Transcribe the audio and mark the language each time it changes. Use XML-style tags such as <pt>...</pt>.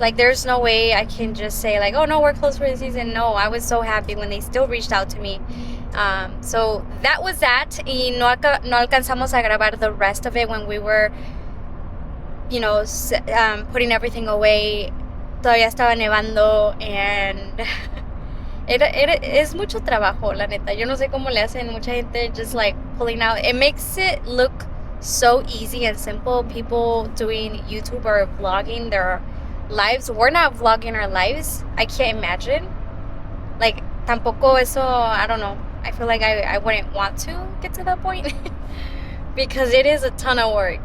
<en>Like, there's no way I can just say like, oh no, we're closed for the season. No, I was so happy when they still reached out to me. So that was that.</en> <es>Y no alcanzamos a grabar</es> <en>the rest of it when we were, you know, putting everything away.</en> <es>Todavía estaba nevando, and es mucho trabajo, la neta. Yo no sé cómo le hacen mucha gente</es> <en>just like pulling out. It makes it look so easy and simple. People doing YouTube or vlogging their lives. We're not vlogging our lives. I can't imagine. Like,</en> <es>tampoco eso,</es> <en>I don't know. I feel like I wouldn't want to get to that point because it is a ton of work.</en>